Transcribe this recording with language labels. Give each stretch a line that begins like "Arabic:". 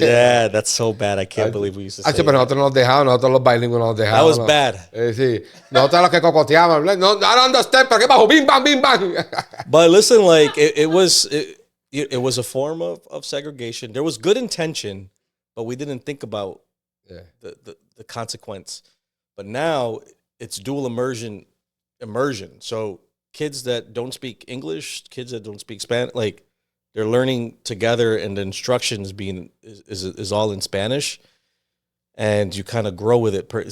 English: Yeah, that's so bad. I can't believe we used to say
Spanish: Pero nosotros nos dejaban, nosotros los bilingües nos dejaban.
English: That was bad.
Spanish: Sí. Nosotros los que cocoteaban.
English: No, I don't understand,
Spanish: pero ¿qué bajo? Bim, bam, bim, bam.
English: But listen, like, it was a form of segregation. There was good intention, but we didn't think about the consequence. But now it's dual immersion. So kids that don't speak English, kids that don't speak Spanish, like they're learning together, and the instructions is all in Spanish, and you kind of grow with it.